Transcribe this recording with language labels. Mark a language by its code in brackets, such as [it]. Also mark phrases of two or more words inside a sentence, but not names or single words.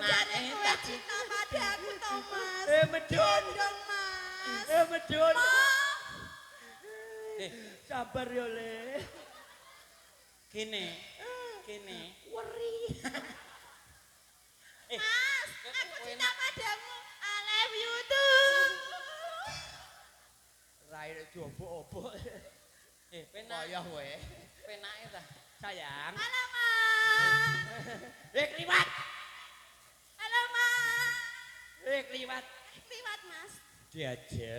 [jv] Jare kowe [id] cinta padaku [jv] to Mas. Medun. Gendong Mas. Medun. Eh, Sabar yo Le. kene. Weri. [id] Mas, aku cinta padamu. [en] I love you too. [jv] Rai diobok-obok. Penak. Kaya kowe. Penake ta. Sayang. Halo Mas. Kliwat. Halo Mas. Kliwat. Liwat Mas. Diajem.